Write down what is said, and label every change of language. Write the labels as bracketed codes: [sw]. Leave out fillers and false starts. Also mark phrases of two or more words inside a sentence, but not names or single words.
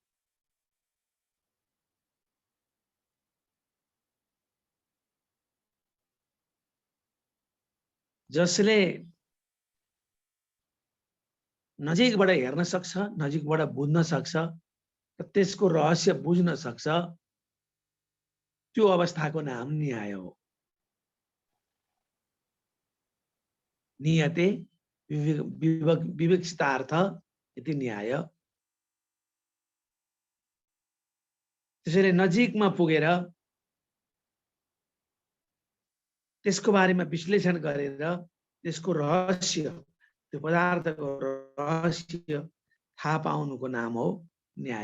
[ne] जसले नजिकबाट हेर्न सक्छ, नजिकबाट बुझ्न सक्छ र त्यसको रहस्य बुझ्न सक्छ, त्यो अवस्थाको नाम न्याय हो। [sa] नियते विवक्षितार्थ इति न्याय। [ne] त्यसैले नजिकमा पुगेर त्यसको बारेमा विश्लेषण गरेर त्यसको रहस्य, त्यो पदार्थको रहस्य थाहा पाउनुको नाम हो न्याय।